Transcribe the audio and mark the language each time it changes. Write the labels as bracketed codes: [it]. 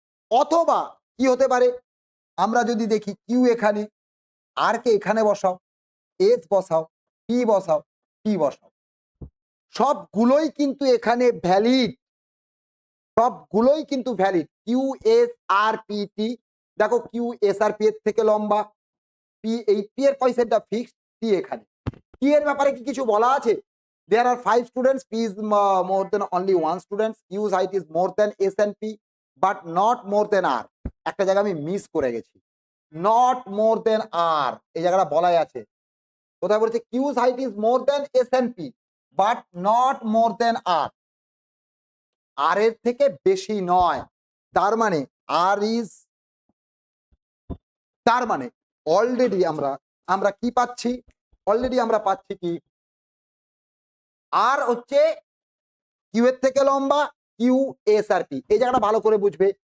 [bn] অথবা কি হতে পারে, আমরা যদি দেখি কিউ এখানে, আর কে এখানে বসাও, এস বসাও, পি বসাও, টি বসাও, সবগুলোই কিন্তু এখানে ভ্যালিড, সবগুলোই কিন্তু ভ্যালিড। কিউ এস আর পি টি, দেখো কিউ এস আর পি এর থেকে লম্বা, পি এই পি এর পয়সাটা ফিক্সড, টি এখানে। টি এর ব্যাপারে কি কিছু বলা আছে, [en] there are 5 students, p is more than only one student, q's height is more than s and p but not more than r। [bn] একটা জায়গা আমি মিস করে গেছি, [en] not more than r, [bn] এই জায়গাটা বলাই আছে। কোথায় বলছে [en] q's height is more than s and p but not more than r, [bn] r এর থেকে বেশি নয়। তার মানে r is, তার মানে অলরেডি আমরা কি পাচ্ছি, অলরেডি আমরা পাচ্ছি কি, আর হচ্ছে কিউ এর থেকে লম্বা, কিউ এস আর পি, এই জায়গাটা ভালো করে বুঝবে।